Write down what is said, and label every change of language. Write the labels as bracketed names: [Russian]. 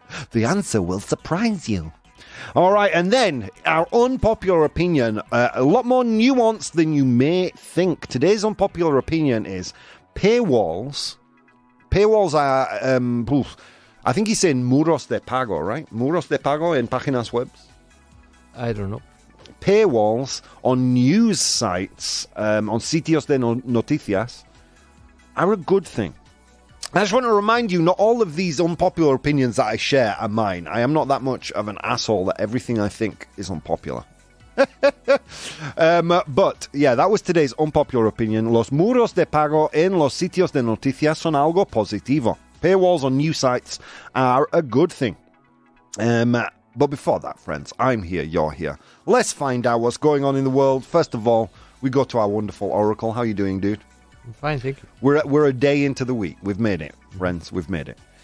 [English] The answer will surprise you. All right, and then our unpopular opinion, a lot more nuanced than you may think. Today's unpopular opinion is paywalls. Paywalls are, I think he's saying [Spanish] muros de pago, [English] right? [Spanish] Muros de pago en páginas webs. [English] I don't know. Paywalls on news sites, on [Spanish] sitios de noticias, [English] are a good thing. I just want to remind you, not all of these unpopular opinions that I share are mine. I am not that much of an asshole that everything I think is unpopular. But, yeah, that was today's unpopular opinion. [Spanish] Los muros de pago en los sitios de noticias son algo positivo. [English] Paywalls on news sites are a good thing. But before that, friends, I'm here, you're here. Let's find out what's going on in the world. First of all, we go to our wonderful Oracle. How are you doing, dude? I'm fine, thank you. We're a day into the week. We've made it, friends. We've made it.